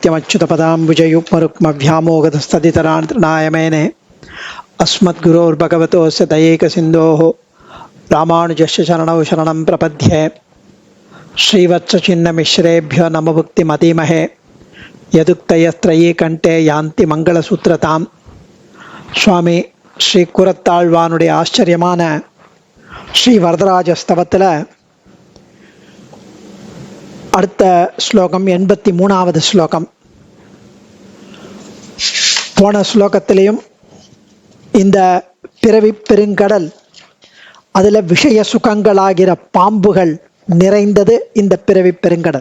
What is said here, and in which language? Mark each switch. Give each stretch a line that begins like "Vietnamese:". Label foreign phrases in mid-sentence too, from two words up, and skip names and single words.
Sanskrit: नित्यमच्युतपदाम्बुजयुग्मरुक्मव्यामोगधस्तदितरान् तृणायमेने अस्मद्गुरोर्भगवतोऽस्य दयैकसिन्धोः रामानुजस्य शरणौ शरणं प्रपद्ये श्रीवत्सचिन्नमिश्रेभ्यो नमभुक्तिमतीमहे यदुक्तयस्त्रयी कंठे यान्ति मंगलसूत्रताम्
Tamil: சுவாமி ஸ்ரீ குரத்தாழ்வானுடைய ஆச்சரியமான ஸ்ரீ வரதராஜ ஸ்தவத்தில் அடுத்த ஸ்லோகம் 83வது ஸ்லோகம். போன ஸ்லோகத்திலையும் இந்த பிறவி பெருங்கடல், அதில் விஷய சுகங்களாகிற பாம்புகள் நிறைந்தது இந்த பிறவி பெருங்கடல்.